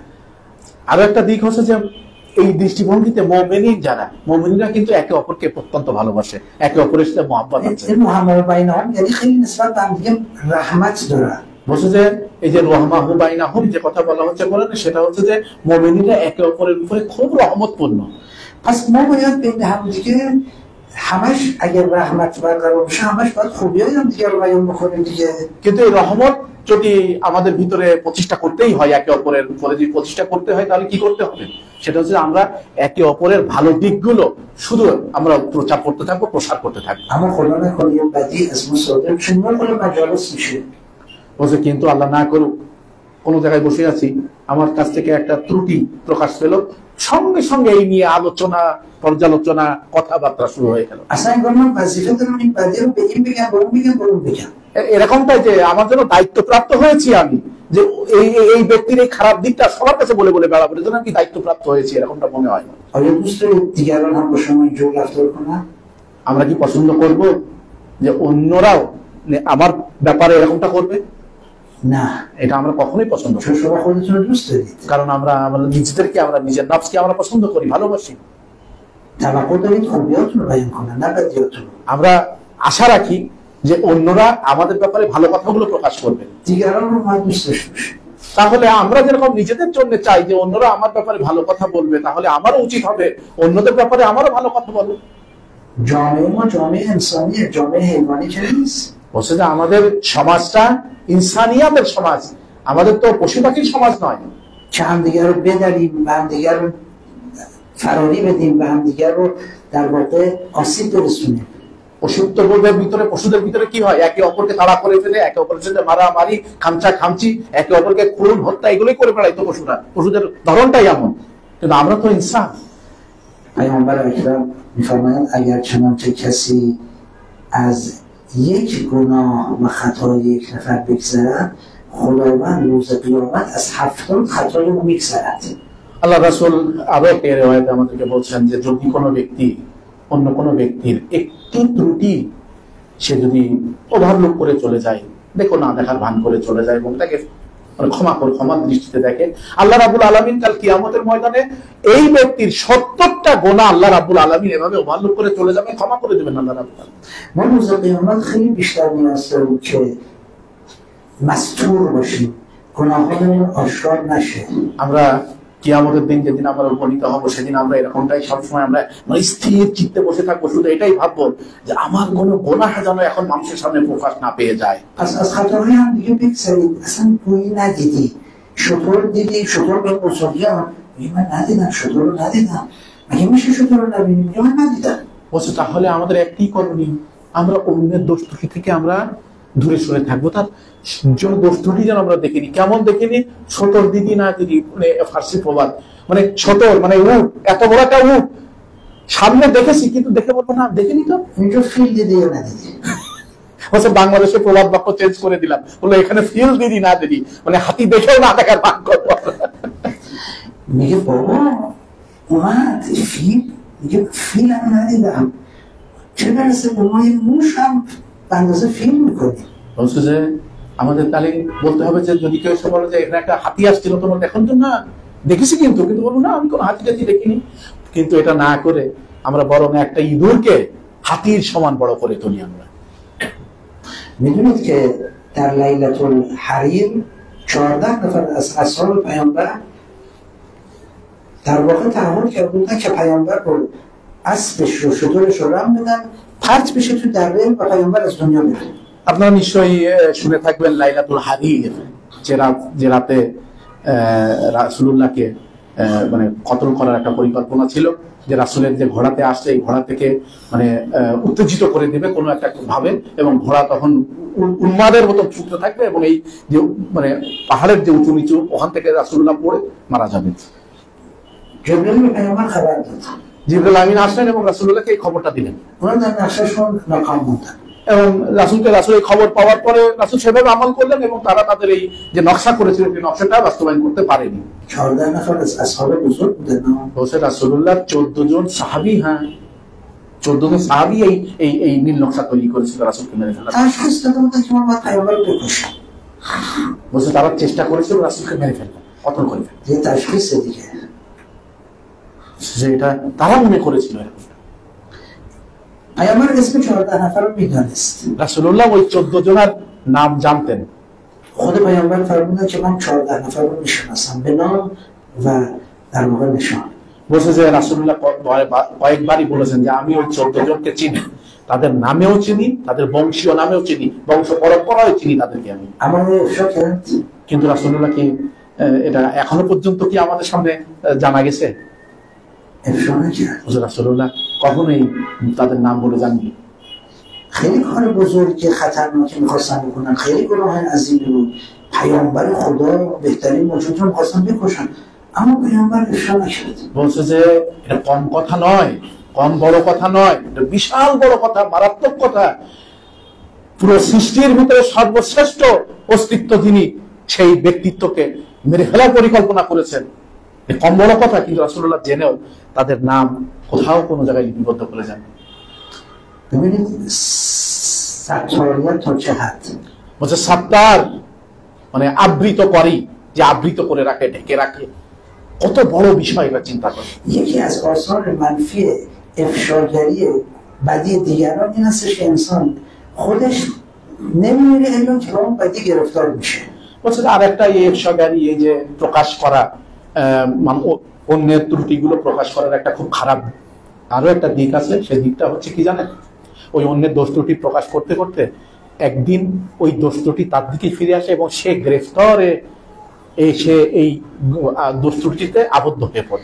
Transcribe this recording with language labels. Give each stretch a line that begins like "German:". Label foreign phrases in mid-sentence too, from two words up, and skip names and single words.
Bangla: আরো একটা দিক হচ্ছে যে এই দৃষ্টিভঙ্গিতে মুমিন যারা, মুমিনরা কিন্তু একে অপরকে অত্যন্ত ভালোবাসে, একে অপরের সাথে মহব্বত আছে।
Persian: این محمد بینهم یعنی خیلی نسبت به هم دیگه رحمت داره.
Bangla: বলছে যে এই যে
Arabic: رحماء بينهم
Bangla: যে কথা বলা হচ্ছে বলেন, সেটা হচ্ছে যে মুমিনরা একে অপরের উপরে খুব রহমতপূর্ণ।
Persian: پس ما باید بین هم دیگه همش اگر رحمت برقرار بشه همش باید خوبیای هم دیگه رو بیان بکنیم دیگه.
Bangla: কিন্তু এই রহমত যদি আমাদের ভিতরে প্রতিষ্ঠা করতেই হয়, একে অপরের উপরে যদি প্রতিষ্ঠা করতে হয়, তাহলে কি করতে হবে? সেটা হচ্ছে আমরা একে অপরের ভালো দিকগুলো শুধু আমরা প্রচার করতে থাকবো, প্রসার করতে থাকবো।
Persian: اما خدا نکنه یه بدی از ما صادر بشه نکنه مجالس میشه.
Bangla: বলছে কিন্তু আল্লাহ না করুক, কোনো জায়গায় বসে আছি, আমার কাছ থেকে একটা ত্রুটি প্রকাশ পেল, সঙ্গে সঙ্গে এই নিয়ে আলোচনা, পর্যালোচনা, কথাবার্তা শুরু হয়ে গেল।
Persian: اصلا انگار من وظیفه دارم این بدی رو به این بگم، به اون بگم، به اون بگم.
Bangla: এরকমটাই যে আমার জন্য দায়িত্বপ্রাপ্ত হয়েছি আমি, যে এই ব্যক্তির এই খারাপ দিকটা সবার কাছে বলে বলে বেড়াবো, এর জন্য আমি দায়িত্বপ্রাপ্ত হয়েছি, এরকমটা মনে হয়।
Persian: آیا دوست دارید دیگران هم با شما اینجور رفتار کنن؟
Bangla: আমরা কি পছন্দ করব যে অন্যরাও আমার ব্যাপারে এরকমটা করবে?
Persian: نه.
Bangla: এটা আমরা কখনোই পছন্দ করি
Persian: چون شما خودتون رو دوست دارید.
Bangla: কারণ আমরা আমাদের নিজেদেরকে, আমরা নিজের নফসকে আমরা পছন্দ করি, ভালোবাসি।
Persian: توقع دارید خوبیاتون رو بیان کنن نه بدیاتون.
Bangla: আমরা আশা রাখি যে অন্যরা আমাদের ব্যাপারে ভালো কথাগুলো প্রকাশ করবে।
Persian: دیگران رو باید دوست داشته باشید.
Bangla: তাহলে আমরা যেরকম নিজেদের জন্য চাই যে অন্যরা আমার ব্যাপারে ভালো কথা বলবে, তাহলে আমারও উচিত হবে অন্যদের ব্যাপারে আমারও ভালো কথা বলবো।
Persian: جامعه ما جامعه انسانیه، جامعه حیوانی که نیست.
Bangla: বলছে যে আমাদের সমাজটা ইনসানিয়াতের সমাজ, আমাদের তো পশু পাখির সমাজ নয়।
Persian: که همدیگر رو بدریم و همدیگر رو فراری بدیم و همدیگر رو در واقع آسیب برسونیم.
Bangla: পশুত্ববোধের ভিতরে, পশুদের ভিতরে কি হয়? একে অপরকে তাড়া করে ফেলে, একে অপরের সাথে মারামারি, খামচা খামচি, একে অপরকে খুন হত্যা, এগুলোই করে বেড়াইতো পশুরা। পশুদের ধরনটাই এমন, কিন্তু আমরা তো ইনসান।
Persian: پیامبر اکرم می‌فرمایند اگر چنانچه کسی از یک گناه و خطای یک نفر بگذرد خداوند روز قیامت از 70 خطای او میگذرد.
Bangla: আল্লাহ রাসূল আরো একটা রিওয়ায়াতে আমাদেরকে বলছেন যে যদি কোনো ব্যক্তি অন্য কোনো ব্যক্তির একটি ত্রুটি সে যদি ওভারলুক করে চলে যায়, দেখো না দেখার ভান করে চলে যায় এবং তাকে ক্ষমার দৃষ্টিতে দেখে,
Arabic: الله رب العالمين
Bangla: কাল কিয়ামতের ময়দানে এই ব্যক্তির 70টা গুনাহ
Arabic: الله رب العالمين
Bangla: এভাবে ওভারলুক করে চলে যাবে, ক্ষমা করে দেবেন
Arabic: الله رب العالمين.
Persian: ما روز قیامت خیلی بیشتر نیاز داریم که مستور باشیم، گناهانمون آشکار نشه.
Bangla: আমরা কিয়ামতের দিন যেদিন আমরা উপনীত হব, সেদিন আমরা এরকমটাই সবসময় আমরা স্থির চিত্তে বসে থাকবো, শুধু এটাই ভাববো যে আমার কোনো গুনাহ যেন এখন মানুষের সামনে প্রকাশ না পেয়ে যায়।
Persian: پس از خطاهای هم دیگه بگذارید. اصلا گویی ندیدی، شطور دیدی، شطور به بزرگی هم من ندیدم، شطور رو ندیدم. مگه میشه شطور رو نبینیم؟ من ندیدم.
Bangla: বলছে তাহলে আমাদের একটি করণীয়, আমরা অন্যের দোষ ত্রুটি থেকে আমরা দূরে সরে থাকবো, তার জন্য দোষ ত্রুটি যেন আমরা দেখিনি। কেমন দেখিনি?
Persian: شتر دیدی نه دیدی,
Bangla: মানে ফার্সি প্রবাদ, মানে ছোটর মানে উট, এত বড় একটা উট সামনে দেখেছি কিন্তু দেখে বলবো না দেখিনি তো।
Persian: اینجا فیل دیدی یا ندیدی؟
Bangla: বলছে বাংলাদেশের প্রবাদ বাক্য চেঞ্জ করে দিলাম, বললো এখানে
Persian: فیل دیدی نه دیدی,
Bangla: মানে হাতি দেখেও না দেখার ভান করবো।
Persian: میگه بابا اومد فیل، میگه فیل هم ندیدم، چه برسه به ما یه موش هم به اندازه فیل میکنی.
Bangla: বলছে যে আমাদের তাহলে বলতে হবে যে যদি কেউ এসে বলে যে এখানে একটা হাতি আসছিল তোমার দেখুন তো, না দেখেছি কিন্তু কিন্তু বলবো না আমি কোনো হাতি টাতি দেখিনি। কিন্তু এটা না করে আমরা বরং একটা ইঁদুরকে হাতির সমান বড় করে তুলি আমরা।
Persian: میدونید که در لیلة الحریر 14 نفر از اصحاب پیامبر در واقع تعهد کرده بودن که پیامبر رو اسبش رو شترش رو رم بدن پرت بشه تو دره و پیامبر از دنیا بره.
Bangla: আপনারা নিশ্চয়ই শুনে থাকবেন লাইলাতুল হাদির, যে রাতে রাসূলুল্লাহকে মানে কতল করার একটা পরিকল্পনা ছিল, যে রাসূলের যে ঘোড়াতে আসছে এই ঘোড়া থেকে মানে উত্তেজিত করে দেবে কোনো একটা ভাবে, এবং ঘোড়া তখন উন্মাদের মতো ছুটতে থাকবে এবং এই যে মানে পাহাড়ের যে উঁচু নিচু ওখান থেকে রাসূলুল্লাহ পড়ে মারা যাবে। জিবরাইল পেগম্বর খবর দিলেন, জিবরাইল আমিন আসলেন এবং রাসূলুল্লাহকে এই খবরটা দিলেন। ওনাদের নাশাশন নাকাম হতেন এবং রাসূল এই খবর পাওয়ার পরে রাসূল সেভাবে আমল করলেন এবং তারা তাদের এই যে নকশা করেছিলেন সেই নকশাটা বাস্তবায়ন করতে পারেনি।
Persian: 14 نفر از اصحاب بزرگ بودن.
Bangla: হোসেন রাসূলুল্লাহ 14 জন সাহাবী, হ্যাঁ 14 জন সাহাবী এই নীল নকশা তৈরি করেছিল রাসূলকে মেরে ফেলার।
Persian: تشخیص داده بودن که ما پیامبر رو بکشیم.
Bangla: বলছে তারা চেষ্টা করেছিল রাসূলকে মেরে ফেলতে, কতল করে ফেলতে।
Persian: یه تشخیص دیگه.
Bangla: যে এটা তারা মনে করেছিল এরকম।
Persian: پیامبر اسم 14 نفر رو میدونست.
Bangla: রাসূলুল্লাহ ওই 14 জনের নাম জানতেন।
Persian: خود پیامبر فرمودن که من 14 نفر رو میشناسم به نام و در واقع نشان.
Bangla: বলছে যে রাসূলুল্লাহ কয়েকবারই বলেছেন যে আমি ওই 14 জনকে চিনি, তাদের নামেও চিনি, তাদের বংশীয় নামেও চিনি, বংশ পরম্পরায় চিনি তাদেরকে আমি।
Persian: আমাদের افشا کرد.
Bangla: কিন্তু রাসূলুল্লাহ কি এটা এখনো পর্যন্ত কি আমাদের সামনে জানা গেছে?
Persian: افشا نکرد.
Bangla: রাসূলুল্লাহ কখনোই তাদের নাম বলে জাননি।
Persian: خیلی کار بزرگی خطرناکی میخواستن بکنن، خیلی گناه عظیمی بود. پیامبر خدا بهترین موجود رو میخواستن بکشن، اما پیامبر افشا نکرد.
Bangla: বলছে যে এটা কম কথা নয়, কম বড় কথা নয়, এটা বিশাল বড় কথা, মারাত্মক কথা। পুরো সৃষ্টির ভিতরে সর্বশ্রেষ্ঠ অস্তিত্ব যিনি, সেই ব্যক্তিত্বকে মেরে ফেলার পরিকল্পনা করেছেন, কম বড় কথা। কিন্তু রাসূলুল্লাহ জেনেও তাদের নাম কোথাও কোনো জায়গায় লিপিবদ্ধ করে যান।
Persian: ببینید ستاریت تا چه حد.
Bangla: বলছে সাত্তার মানে আবৃত করি, যে আবৃত করে রাখে, ঢেকে রাখে, কত বড় বিষয় এটা চিন্তা করে।
Persian: یکی از آثار منفی افشاگری بدی دیگران این هستش که انسان خودش نمیره الا که اون بدی گرفتار میشه.
Bangla: বলছে আর একটা এই ইফশাগারি, এই যে প্রকাশ করা, অন্যের ত্রুটিগুলো প্রকাশ করার একটা খুব খারাপ আরো একটা দিক আছে। সেই দিকটা হচ্ছে কি জানেন, ওই অন্যের দোষ ত্রুটি প্রকাশ করতে করতে একদিন ওই দোষ ত্রুটি তার দিকে ফিরে আসে এবং সে গ্রেফতারে এসে এই দোষ ত্রুটিতে আবদ্ধ হয়ে পড়ে।